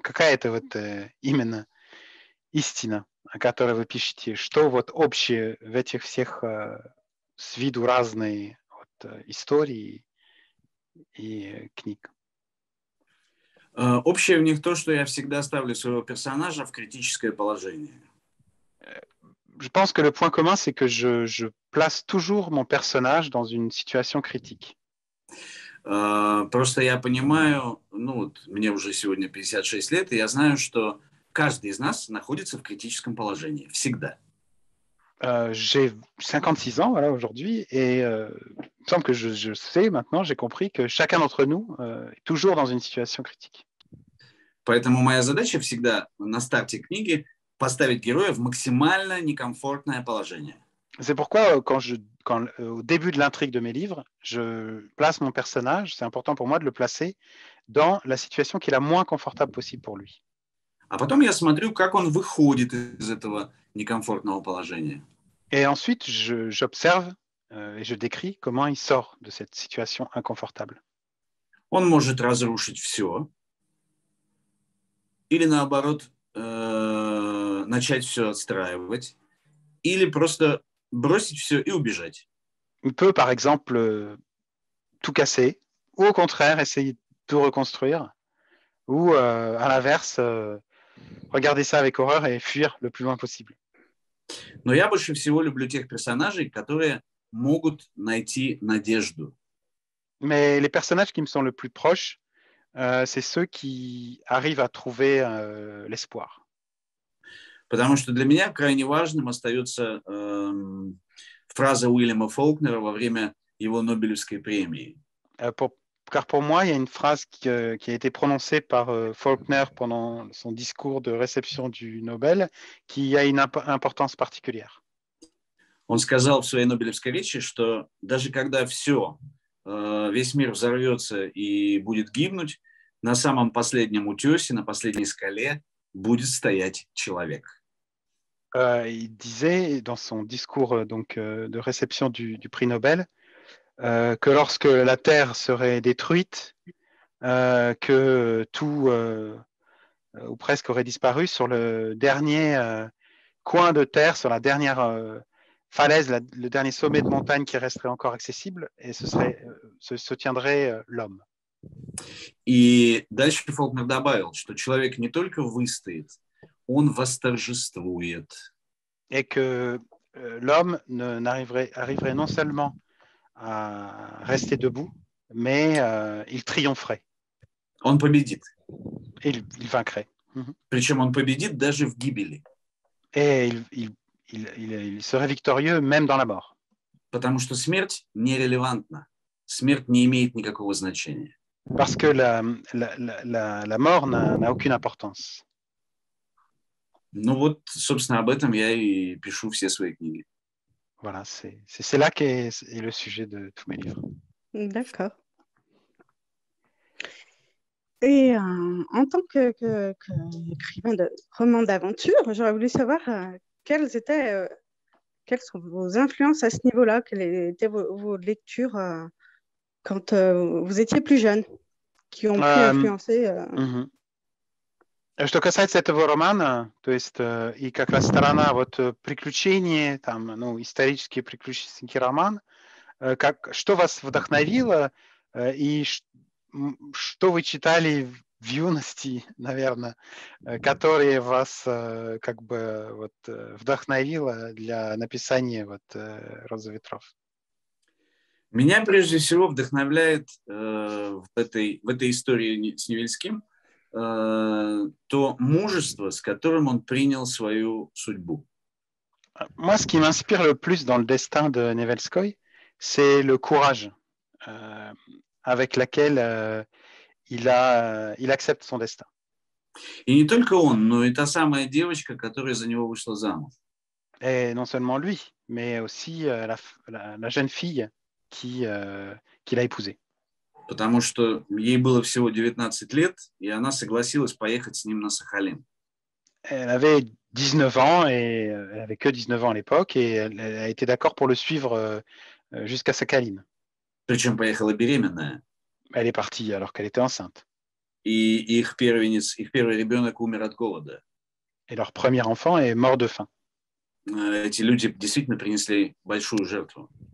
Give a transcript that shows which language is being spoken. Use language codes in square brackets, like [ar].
[ru] Какая-то вот именно истина, о которой вы пишете, что вот общее в этих всех с виду разные истории и книг? Общее в них то, что я всегда ставлю своего персонажа в критическое положение. [fr] Je pense que le point commun, c'est que je place toujours mon personnage dans une situation critique. [ru] Просто я понимаю, ну вот мне уже сегодня 56 лет, и я знаю, что каждый из нас находится в критическом положении. Всегда. [fr] J'ai 56 ans voilà, aujourd'hui, et il me semble que je sais maintenant, j'ai compris que chacun d'entre nous est toujours dans une situation critique. [ru] Поэтому моя задача всегда на старте книги поставить героя в максимально некомфортное положение. [fr] C'est pourquoi, au début de l'intrigue de mes livres, je place mon personnage, c'est important pour moi de le placer dans la situation qui est la moins confortable possible pour lui. [ru] А потом я смотрю, как он выходит из этого некомфортного положения. [fr] Et ensuite, j'observe et je décris comment il sort de cette situation inconfortable. [ru] Он может разрушить все, или наоборот начать все отстраивать, или просто бросить все и убежать. [fr] Il peut, par exemple, tout casser, ou au contraire, essayer de tout reconstruire, ou à l'inverse, regarder ça avec horreur et fuir le plus loin possible. [ru] Но я больше всего люблю тех персонажей, которые могут найти надежду. [fr] Mais les personnages qui me sont le plus proches, c'est ceux qui arrivent à trouver l'espoir. [ru] Потому что для меня крайне важным остается фраза Уильяма Фолкнера во время его Нобелевской премии. [fr] car pour moi, il y a une phrase qui a été prononcée par Faulkner pendant son discours de réception du Nobel qui a une importance particulière. [ru] Он сказал в своей Нобелевской речи, что даже когда все, весь мир взорвется и будет гибнуть, на самом последнем утесе, на последней скале будет стоять человек. [fr] Il disait dans son discours de réception du prix Nobel que lorsque la Terre serait détruite, que tout ou presque aurait disparu, sur le dernier coin de terre, sur la dernière falaise, le dernier sommet de montagne qui resterait encore accessible, et se tiendrait l'homme. [ru] И дальше Фолкнер добавил, что человек не только выстоит, он восторжествует. [fr] Et que l'homme arriverait non seulement à rester debout, mais il triompherait. [ru] Он победит. [fr] Il vaincrait. [ru] Причем он победит даже в гибели. [fr] Et il serait victorieux même dans la mort. [ru] Потому что смерть нерелевантна. Смерть не имеет никакого значения. [fr] Parce que la mort n'a aucune importance. [ru] Ну вот, собственно, об этом я и пишу все свои книги. [fr] Voilà, c'est là qu'est le sujet de tous mes livres. D'accord. Et en tant qu'écrivain de romans d'aventure, j'aurais voulu savoir quelles sont vos influences à ce niveau-là, quelles étaient vos lectures quand vous étiez plus jeune, qui ont pu influencer. [ru] Что касается этого романа, то есть и как раз сторона вот приключений, там, ну, исторический приключенческий роман, что вас вдохновило и что вы читали в юности, наверное, которые вас как бы вот вдохновило для написания вот «Розы ветров»? Меня прежде всего вдохновляет в этой истории с Невельским то мужество, с которым он принял свою судьбу. [fr] Moi, ce qui m'inspire le plus dans le destin de Nevelskoy, c'est le courage avec lequel il accepte son destin. [ru] И не только он, но и та самая девочка, которая за него вышла замуж. [fr] Et non seulement lui, mais aussi la jeune fille qu'il a épousée. [ru] Потому что ей было всего 19 лет, и она согласилась поехать с ним на Сахалин. [fr] Elle avait 19 ans, et elle avait que 19 ans à l'époque, et elle a été d'accord pour le suivre jusqu'à Sakhalin. [ru] Причем поехала беременная. [fr] Elle est partie alors qu'elle était enceinte. [ru] И их первый ребенок умер от голода. [fr] Et leur premier enfant est mort de faim. [ru] Эти люди действительно принесли большую жертву.